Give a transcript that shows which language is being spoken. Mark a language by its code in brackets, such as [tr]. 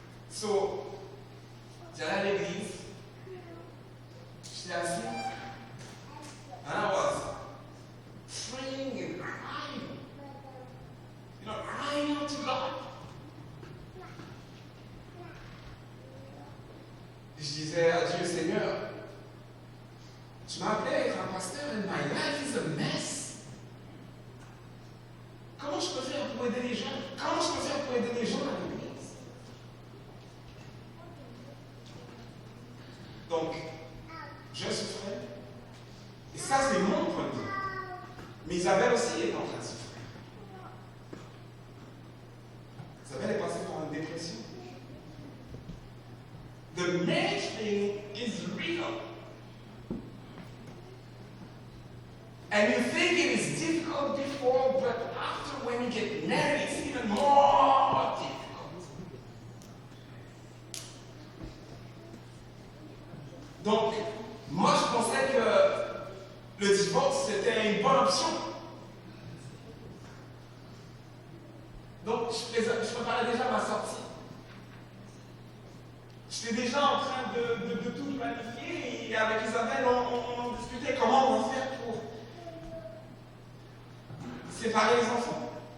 [en] So, [fr] j'allais à l'église, j'étais assis, [en] and I was praying and crying. You know, crying out to God. [fr] Et je disais à Dieu, Seigneur, tu m'as appelé à être un pasteur [en] and my life is a mess. [fr] Comment je peux faire pour aider les gens? Comment je peux faire pour aider les gens à l'église? Donc, je souffrais. Et ça, c'est mon point de vue. Mais Isabelle aussi est en train de souffrir. Isabelle est passée par une dépression. [en] The marriage thing is real. And you think it is difficult before, but after when you get married, it's even more difficult. [fr] Donc, moi je pensais que le divorce c'était une bonne option. Donc, je préparais déjà ma sortie. J'étais déjà en train de tout planifier et avec Isabelle, on discutait comment on va faire pour séparer les enfants.